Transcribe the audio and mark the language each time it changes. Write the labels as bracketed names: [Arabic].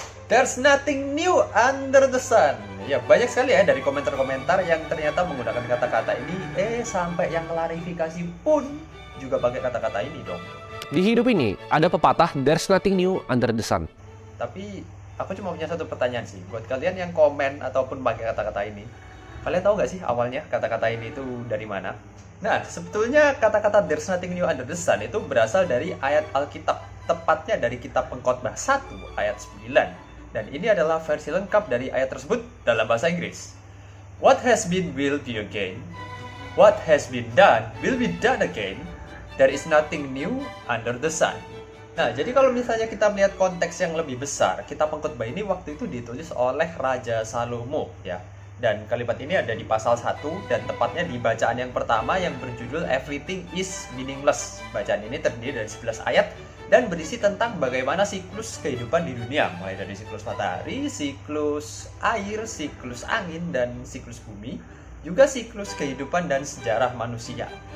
[English] There's nothing new under the sun. [Indonesian] Ya banyak sekali ya dari komentar-komentar yang ternyata menggunakan kata-kata ini. Sampai yang klarifikasi pun juga pakai kata-kata ini dong. Di hidup ini, ada pepatah, [English] there's nothing new under the sun. [Indonesian] Tapi aku cuma punya satu pertanyaan sih buat kalian yang komen ataupun pakai kata-kata ini. Kalian tahu nggak sih awalnya kata-kata ini itu dari mana? Nah, sebetulnya kata-kata [English] there's nothing new under the sun [Indonesian] itu berasal dari ayat Alkitab, tepatnya dari kitab Pengkhotbah 1 ayat 9. Dan ini adalah versi lengkap dari ayat tersebut dalam bahasa Inggris. [English] What has been will be again. What has been done will be done again. There is nothing new under the sun. [Indonesian] Nah, jadi kalau misalnya kita melihat konteks yang lebih besar, kitab Pengkhotbah ini waktu itu ditulis oleh Raja Salomo ya. Dan kalimat ini ada di pasal 1 dan tepatnya di bacaan yang pertama yang berjudul Everything is Meaningless. Bacaan ini terdiri dari 11 ayat dan berisi tentang bagaimana siklus kehidupan di dunia, mulai dari siklus matahari, siklus air, siklus angin, dan siklus bumi, juga siklus kehidupan dan sejarah manusia.